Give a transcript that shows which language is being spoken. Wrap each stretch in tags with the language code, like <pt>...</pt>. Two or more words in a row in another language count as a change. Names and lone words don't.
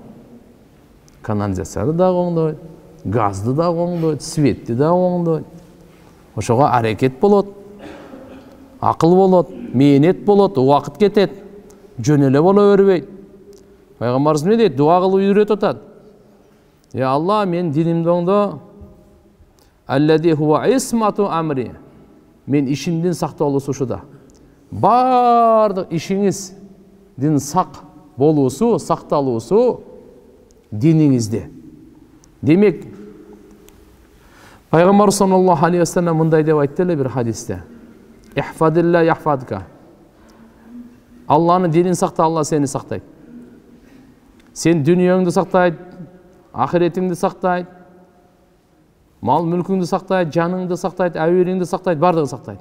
<ky>Канализацияны да оңдойт, газды да оңдойт, светти да оңдойт. Ошого аракет болот, акыл болот, мээнет болот, убакыт кетет, жөн эле боло бербейт. Пайгамбарыбыз эмне дейт? Дуа кылып үйрөтүп атат.</ky> <ar>يا الله,</ar> <ky>мен динимди оңдо.</ky> <ar>الذي هو عصمة أمري.</ar> <ky>Мен ишимдин сакталуусу ушуда. Бардык ишиңиздин сак болуусу, сакталуусу диниңизде. Демек, Пайгамбар</ky> <ar>صلى الله عليه وسلم</ar> <ky>мындай деп айтты эле бир хадисте:</ky> <ar>"احفظ الله يحفظك".</ar> <ky>Алланын динин сакта, Алла сени сактайт. Сен дүнүйөңдү сактайт, ахиретиңди сактайт, мал мүлкүңдү сактайт, жаныңды сактайт, абийириңди сактайт, бардыгын сактайт.</ky>